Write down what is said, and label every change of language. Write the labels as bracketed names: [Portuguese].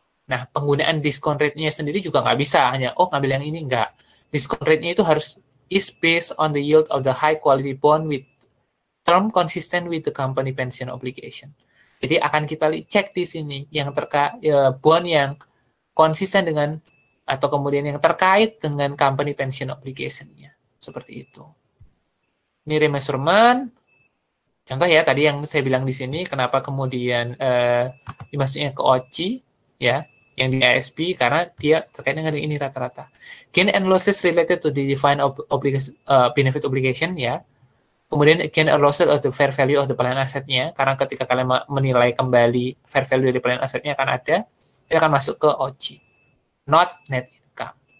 [Indonesian] Nah, penggunaan discount rate-nya sendiri juga nggak bisa hanya, ngambil yang ini, nggak. [English] Discount rate-nya [Indonesian] itu harus [English] is based on the yield of the high quality bond with term consistent with the company pension obligation. [Indonesian] Jadi akan kita cek di sini yang bond yang konsisten dengan atau kemudian yang terkait dengan company pension obligation-nya. Seperti itu. Ini remeasurement. Contoh ya, tadi yang saya bilang di sini, kenapa kemudian dimasuknya ke OCI, ya, yang di ASB, karena dia terkait dengan ini rata-rata. [English] Gain and losses related to the defined benefit obligation, ya. [Indonesian] Kemudian gain or losses of the fair value of the plan asset-nya, karena ketika kalian menilai kembali fair value dari plan asset-nya akan ada, dia akan masuk ke OCI. [English] Not net income.